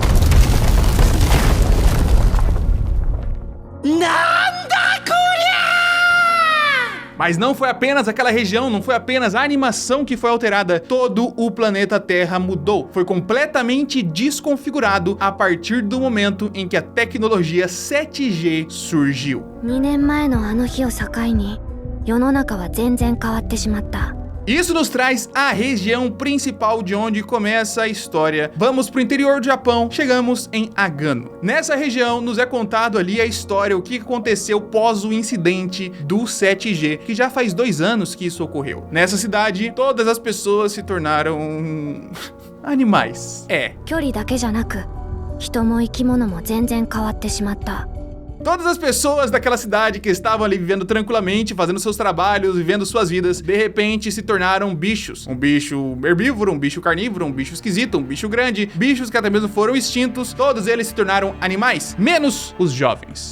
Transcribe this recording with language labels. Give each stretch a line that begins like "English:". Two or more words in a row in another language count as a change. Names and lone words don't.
Portuguese: Mas não foi apenas aquela região, não foi apenas a animação que foi alterada, todo o planeta Terra mudou. Foi completamente desconfigurado a partir do momento em que a tecnologia 7G surgiu.
Japanese: 2 年前のあの日を境に、世の中は全然変わってしまった。
Portuguese: Isso nos traz a região principal de onde começa a história. Vamos pro interior do Japão, chegamos em Agano. Nessa região nos é contado ali a história, o que aconteceu pós o incidente do 7G, que já faz 2 anos que isso ocorreu. Nessa cidade, todas as pessoas se tornaram animais. É.
Japanese: 距離だけじゃなく、人も生き物も全然変わってしまった。
Portuguese: Todas as pessoas daquela cidade que estavam ali vivendo tranquilamente, fazendo seus trabalhos, vivendo suas vidas, de repente se tornaram bichos. Um bicho herbívoro, um bicho carnívoro, um bicho esquisito, um bicho grande, bichos que até mesmo foram extintos, todos eles se tornaram animais, menos os jovens.